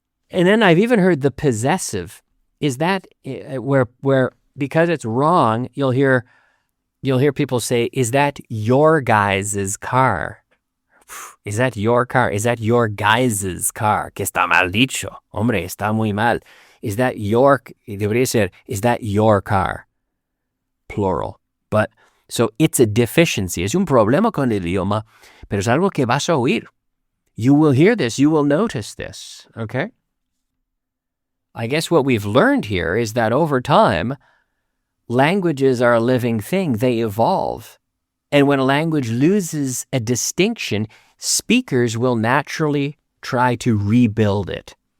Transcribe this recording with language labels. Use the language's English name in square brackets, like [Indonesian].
[English] And then I've even heard the possessive. Is that where because it's wrong, you'll hear people say, is that your guys' car? Is that your car? Is that your guys' car? [Spanish] Que está mal dicho. Hombre, está muy mal. [English] Is that your, [Spanish] debería ser, [English] is that your car? Plural. But, so it's a deficiency. [Spanish] Es un problema con el idioma, pero es algo que vas a oír. [English] You will hear this. You will notice this. Okay? I guess what we've learned here is that over time, languages are a living thing. They evolve. And when a language loses a distinction, speakers will naturally try to rebuild it.